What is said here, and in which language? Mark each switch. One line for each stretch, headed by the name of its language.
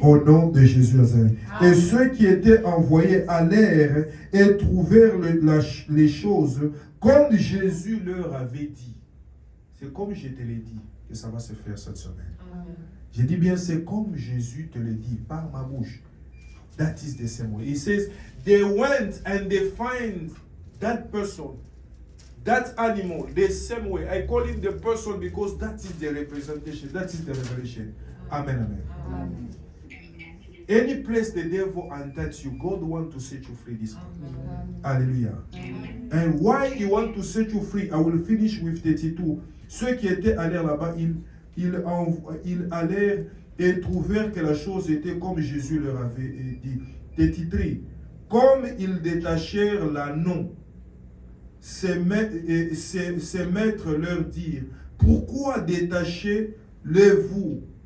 French: Au nom de Jésus de Nazareth. Et Amen. ceux qui étaient envoyés allèrent et trouvèrent les choses comme Jésus leur avait dit. C'est comme je te l'ai dit que ça va se faire cette semaine. Amen. Je dis bien, c'est comme Jésus te le dit par ma bouche.
English: That is the same way. He says, they went and they find that person, that animal, the same way. I call him the person because that is the representation, that is the revelation. Amen, amen. Amen. Any place the devil enters you, God wants to set you free this morning. Hallelujah. And why he wants to set you free, I will finish with 32.
French: Ceux qui étaient allés là-bas, ils allèrent et trouvèrent que la chose était comme Jésus leur avait dit. Titré, comme ils détachèrent l'anneau, ces maîtres leur dirent, pourquoi détachez-le-vous?